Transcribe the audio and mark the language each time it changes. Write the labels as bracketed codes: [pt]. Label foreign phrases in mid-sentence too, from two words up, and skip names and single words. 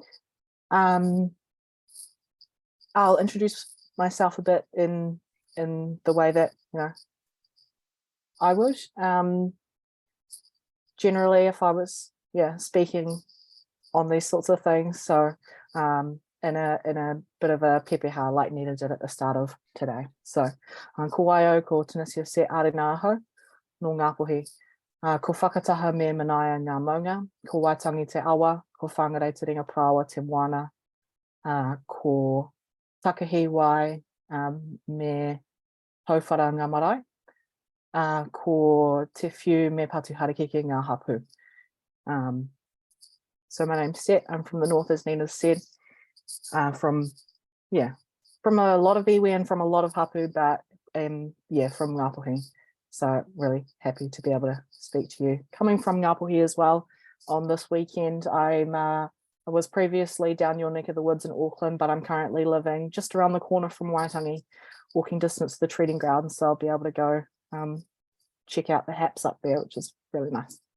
[en] I'll introduce myself a bit in the way that, you know, I would. Generally, if I was, speaking on these sorts of things. So in a bit of a pepeha like Nina did at the start of today. [mi] So ko waio ko Tunisia Set Ārena aho no Ngāpuhi. Ko whakataha me manaia ngā maunga, ko waitangi te awa, ko whangarei te ringa prawa te moana, ko takahi wai me tauwhara ngā marae, ko te whiu me patu harakeke ngā hapu. [en] So my name's Set, I'm from the north, as Nina said, from a lot of iwi and from a lot of hapu, but from Ngāpuhi. So really happy to be able to speak to you. Coming from Ngāpuhi as well, on this weekend, I was previously down your neck of the woods in Auckland, but I'm currently living just around the corner from Waitangi, walking distance to the treating ground, so I'll be able to go check out the haps up there, which is really nice.